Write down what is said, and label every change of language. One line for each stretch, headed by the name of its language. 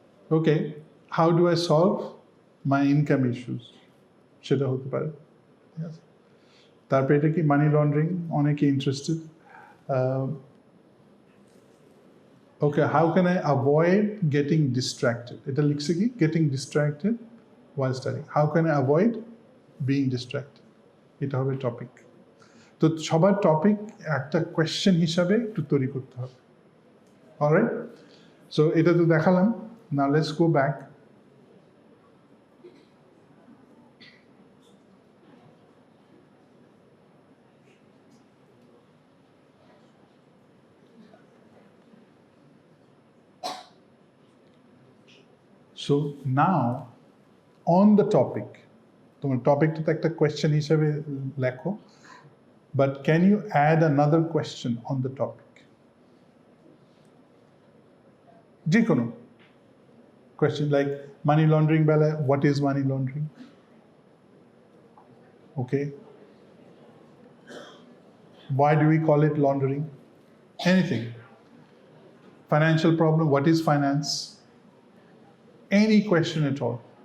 English: okay, how do I solve my income issues,
Bangla: সেটা হতে পারে, ঠিক আছে? তারপরে এটা কি মানি লন্ডারিং, অনেকে interested.
English: okay, how can I avoid getting distracted,
Bangla: এটা লিখছে কি
English: Getting distracted while studying. How can I avoid being distracted?
Bangla: এটা হবে টপিক। তো সবার টপিক একটা কোয়েশ্চেন হিসাবে একটু তৈরি করতে হবে।
English: alright, so
Bangla: এটা তো দেখালাম।
English: Now let's go back. So now on the topic,
Bangla: তোমার টপিকটা তো একটা কোয়েশ্চেন হিসেবে লেখো,
English: But can you add another question on the topic?
Bangla: যে কোনো
English: Question, like money laundering বেলায় what is money laundering, okay, why do we call it laundering, anything. Financial problem, what is finance, any question at all.